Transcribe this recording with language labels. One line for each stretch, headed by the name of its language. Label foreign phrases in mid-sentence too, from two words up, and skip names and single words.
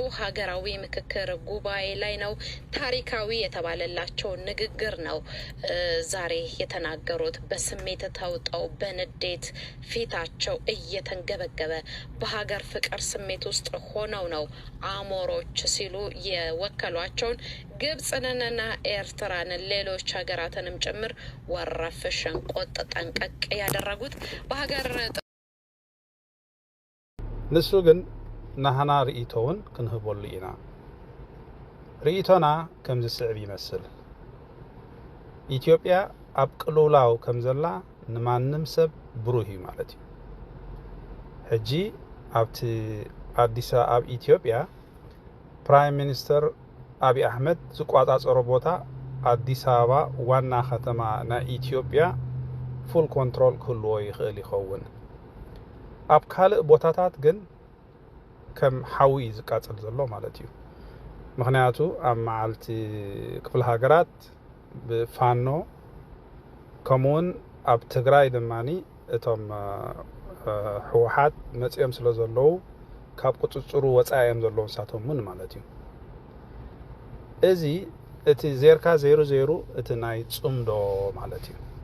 Amharic: ሀገራዊ ምክክር ጉባኤ ላይ ነው። ታሪካዊ የተባለላቸው ንግግር ነው ዛሬ የተናገሩት። በስሜት ተውጠው በንዴት ፊታቸው እየተንገበገበ በሀገር ፍቅር ስሜት ውስጥ ሆነው ነው አሞሮች ሲሉ የወከሏቸውን ግብጽንና ኤርትራን ሌሎች ሀገራትንም ጭምር ወረፍ ሸንቆጥ ጠንቀቅ ያደረጉት በሀገር
Tigrinya: ንሱ ግን ናህና ርእቶውን ክንህበሉ ኢና ርእቶና ከም ዝስዕብ ይመስል ኢትዮጵያ ኣብ ቅሉላው ከም ዘላ ንማንም ሰብ ብሩህ እዩ ማለት እዩ ሕጂ ኣብቲ አዲስ አበባ ኢትዮጵያ
English: prime minister
Tigrinya: አብይ አህመድ ዝቋጻጸሮ ቦታ አዲስ አበባ ዋና ከተማ ና ኢትዮጵያ
English: full control
Tigrinya: ክህልዎ ይኽእል ይኸውን ኣብ ካልእ ቦታታት ግን ከም ሓዊ ዝቃጽል ዘሎ ማለት እዩ ምክንያቱ ኣብ መዓልቲ ክፍለ ሃገራት ብፋኖ ከምኡውን ኣብ ትግራይ ድማኒ እቶም ሕወሓት መጽኦም ስለ ዘለዉ ካብ ቁጽጽሩ ወጻኦም ዘለዉ ንሳቶምን ማለት እዩ እዚ እቲ ዜርካ 00 እቲ ናይ ጽምዶ ማለት እዩ